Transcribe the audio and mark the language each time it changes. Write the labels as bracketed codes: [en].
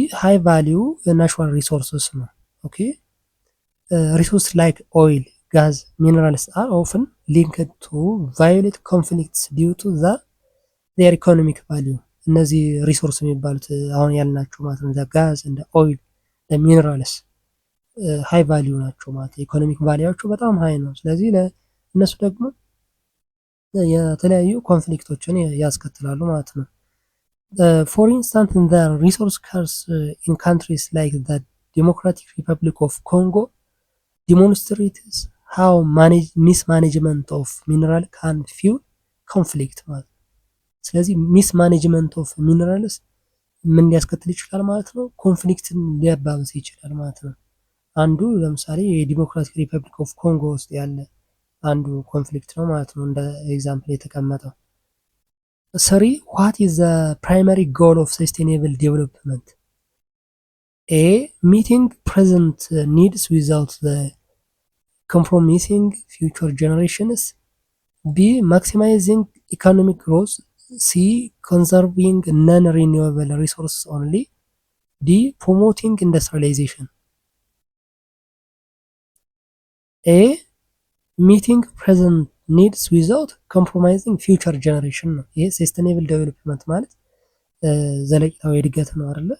[en] high value natural resources [am] ነው። [en] ኦኬ resources like oil, gas, minerals are often linked to violent conflicts due to their economic value. [am] እነዚህ ሪሶርስ የሚባሉት አሁን ያልናቸው ማለት ነው ጋዝ እንደ ኦይል ሚነራልስ ሃይ ቫልዩ ናቸው ማለት ኢኮኖሚክ ቫልዩአቸው በጣም ሃይ ነው። ስለዚህ ለእነሱ ደግሞ የተለያዩ ኮንፍሊክቶችን ያስከትላሉ ማለት ነው። [en] For instance, the resource curse in countries like the Democratic Republic of Congo demonstrates how mismanagement of mineral can fuel conflict [am] ማለት ነው። ስለዚህ [en] ሚስማኔጅመንት ኦፍ ሚነራልስ [am] ምን ሊያስከትል ይችላል ማለት ነው? ኮንፍሊክትን ሊያባብስ ይችላል ማለት ነው። አንዱ ለምሳሌ የዲሞክራቲክ ሪፐብሊክ ኦፍ ኮንጎ ውስጥ ያለ አንዱ ኮንፍሊክት ነው ማለት ነው እንደ ኤግዛምፕል የተቀመጠው። [en] 3 what is the primary goal of sustainable development? A. meeting present needs without the compromising future generations. B. maximizing economic growth. C. conserving non-renewable resources only. D. promoting industrialization. A. meeting present ኒድስ ዊዛውት ኮምፕሮማይዚንግ ፊውቸር ጀነሬሽን ነው። ይሄ ሰስቴኔብል ዴቨሎፕመንት [am] ማለት ዘለቂታዊ እድገት ነው አይደለ?